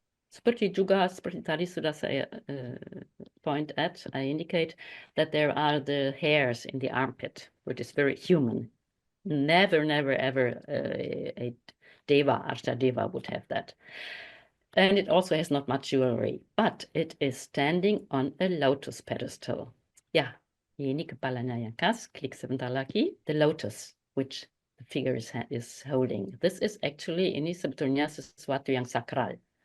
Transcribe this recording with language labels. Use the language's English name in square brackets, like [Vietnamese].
[Indonesian] Seperti tadi sudah saya [English] I indicate that there are the hairs in the armpit, which is very human. Never, ever a deva, Arta deva would have that. And it also has not much jewelry, but it is standing on a lotus pedestal. [Indonesian] Ya, ini kepalanya yang khas. Klik sebentar lagi. [English] The lotus, which the figure is holding. This is actually, [Indonesian] ini sebetulnya sesuatu yang sakral.